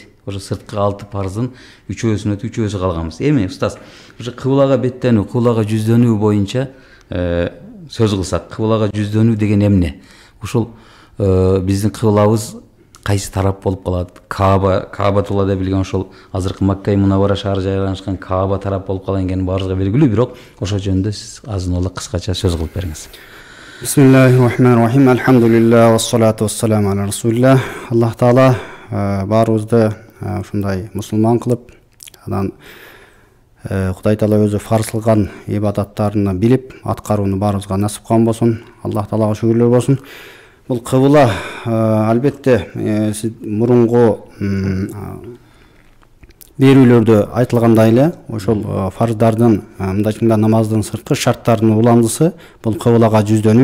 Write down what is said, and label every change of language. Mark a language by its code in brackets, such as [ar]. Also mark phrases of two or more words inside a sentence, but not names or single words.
[ky] ошо сырткы 6 парздын 3-өсүн өтүп 3-өсү калганбыз. Эми устаз, ошо кыблага беттенүү, кыблага жүздөнүү боюнча сөз кылсак, кыблага жүздөнүү деген эмне? Ушул биздин кыблабыз кайсы тарап болуп калат? Каабатулла деп билген ошол азыркы Макка Мунаввара шаары жайланышкан Кааба тарап болуп калган экени баарыбызга белгилүү, бирок ошол жөнүндө сиз азын-аулак кыскача сөз кылып бериңиз. [ar] بسم الله الرحمن الرحيم. الحمد لله والصلاة والسلام على رسول الله. [ky] Аллах таала баарыбызды ушундай мусулман кылып, анан Кудай таала өзү фарз кылган ибадаттарына билип, аткарууну баарыбызга насип кылган болсун. Аллах таалага шүгүрлөр болсун. Бул кыбла албетте мурунку берүүлөрдө айтылгандай эле ошол фарздардын, мындайча айтканда намаздын сырткы шарттарынын уландысы бул кыблага жүздөнүү.